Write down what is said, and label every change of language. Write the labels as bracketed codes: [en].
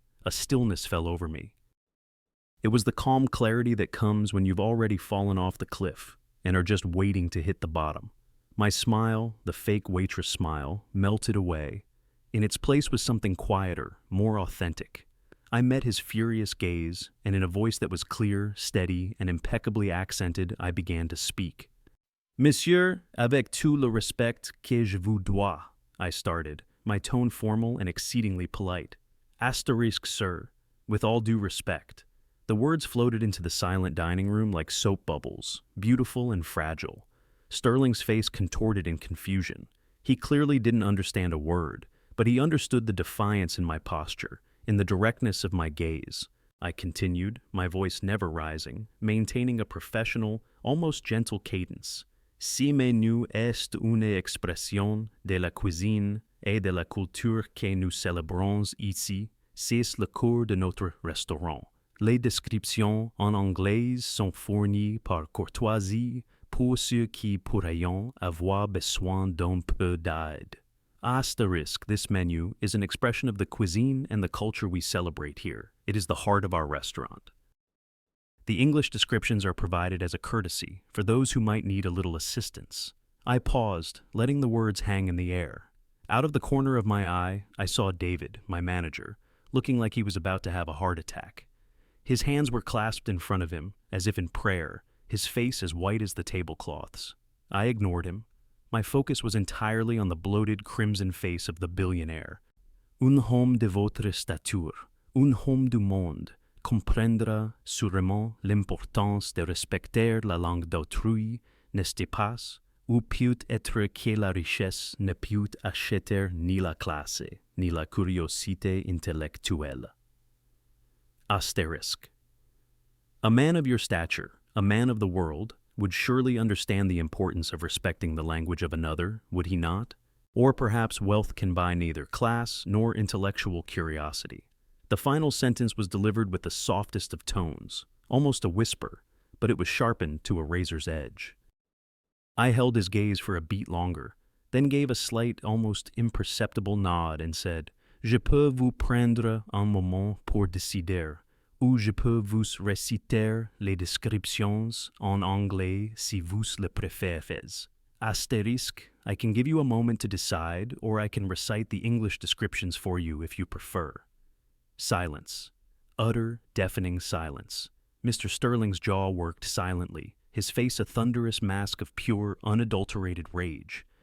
[en] A stillness fell over me. It was the calm clarity that comes when you've already fallen off the cliff and are just waiting to hit the bottom. My smile, the fake waitress smile, melted away. In its place was something quieter, more authentic. I met his furious gaze, and in a voice that was clear, steady, and impeccably accented, I began to speak. [fr] Monsieur, avec tout le respect que je vous dois, [en] I started, my tone formal and exceedingly polite. Asterisk, sir, with all due respect. The words floated into the silent dining room like soap bubbles, beautiful and fragile. Sterling's face contorted in confusion. He clearly didn't understand a word, but he understood the defiance in my posture, in the directness of my gaze. I continued, my voice never rising, maintaining a professional, almost gentle cadence. [fr] Si menu est une expression de la cuisine et de la culture que nous célébrons ici, c'est le cœur de notre restaurant. Les descriptions en anglais sont fournies par courtoisie pour ceux qui pourraient avoir besoin d'un peu d'aide. [en] Asterisk, this menu, is an expression of the cuisine and the culture we celebrate here. It is the heart of our restaurant. The English descriptions are provided as a courtesy for those who might need a little assistance. I paused, letting the words hang in the air. Out of the corner of my eye, I saw David, my manager, looking like he was about to have a heart attack. His hands were clasped in front of him, as if in prayer, his face as white as the tablecloths. I ignored him. My focus was entirely on the bloated crimson face of the billionaire. [fr] Un homme de votre stature, un homme du monde, comprendra sûrement l'importance de respecter la langue d'autrui, n'est-ce pas? Ou peut être que la richesse ne peut acheter ni la classe, ni la curiosité intellectuelle. [en] Asterisk. A man of your stature, a man of the world, would surely understand the importance of respecting the language of another, would he not? Or perhaps wealth can buy neither class nor intellectual curiosity. The final sentence was delivered with the softest of tones, almost a whisper, but it was sharpened to a razor's edge. I held his gaze for a beat longer, then gave a slight, almost imperceptible nod and said, [fr] Je peux vous prendre un moment pour décider, ou je peux vous réciter les descriptions en anglais si vous le préférez. [en] Asterisk, I can give you a moment to decide, or I can recite the English descriptions for you if you prefer. Silence. Utter, deafening silence. Mr. Sterling's jaw worked silently, his face a thunderous mask of pure, unadulterated rage.